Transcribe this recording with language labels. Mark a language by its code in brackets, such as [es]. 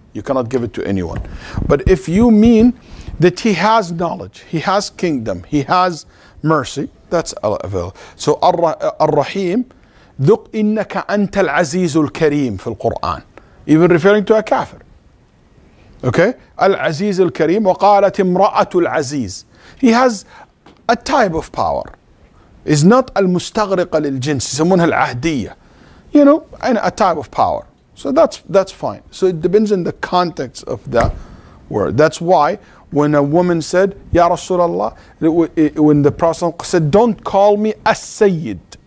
[en] You cannot give it to anyone. But if you mean that he has knowledge, he has kingdom, he has mercy, that's available. So Ar-Rahim, [ar] ذُقْ إِنَّكَ أَنْتَ الْعَزِيزُ الْكَرِيمُ في القرآن, [en] even referring to a kafir. Okay? [ar] Al-Aziz al-Karim, وَقَالَتِ امْرَأَةُ الْعَزِيز. [en] He has a type of power. Is not al-mustaghriqa lil-jins, [ar] يسمونها العهدية. [en] You know, and a type of power. So that's fine. So it depends on the context of the word. That's why when a woman said, Ya Rasulullah, when the Prophet said, don't call me as-Sayyid.